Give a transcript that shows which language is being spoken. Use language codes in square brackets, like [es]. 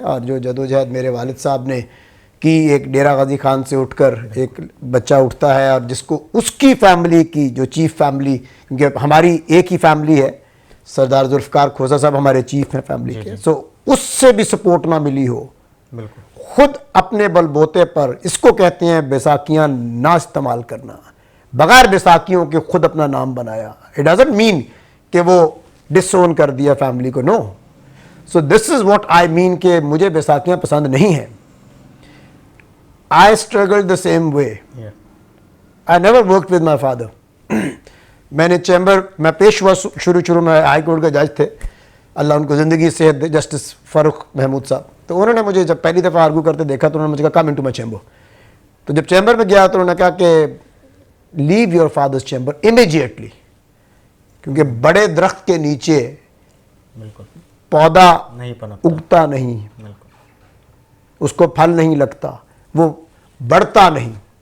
[hi] और जो जदोजहद मेरे वालिद साहब ने कि एक डेरा गाजी खान से उठकर एक बच्चा उठता है और जिसको उसकी फैमिली की जो चीफ़ फैमिली, क्योंकि हमारी एक ही फैमिली है, सरदार जुल्फ़कार खोसा साहब हमारे चीफ हैं फैमिली के, सो उससे भी सपोर्ट ना मिली हो, बिल्कुल खुद अपने बलबोते पर, इसको कहते हैं बैसाखियाँ ना इस्तेमाल करना, बगैर बैसाखियों के खुद अपना नाम बनाया। [en] it doesn't mean [hi] कि वो डिसोन कर दिया फैमिली को, no. [en] so this is what I mean [hi] कि मुझे बैसाखियाँ पसंद नहीं हैं। [en] I struggled the same way. I never worked with my father. [hi] मैंने चैम्बर में पेश हुआ शुरू में, हाई कोर्ट के जज थे, अल्लाह उनको ज़िंदगी सेहत दे, जस्टिस फ़ारूक महमूद साहब। तो उन्होंने मुझे जब पहली दफ़ा आर्गू करते देखा तो उन्होंने मुझे कहा [en] Come into my chamber. [hi] तो जब चैम्बर में गया तो उन्होंने कहा कि [en] leave your father's chamber immediately, [hi] क्योंकि बड़े दरख्त के नीचे पौधा उगता नहीं, उसको फल नहीं लगता, वो बढ़ता नहीं।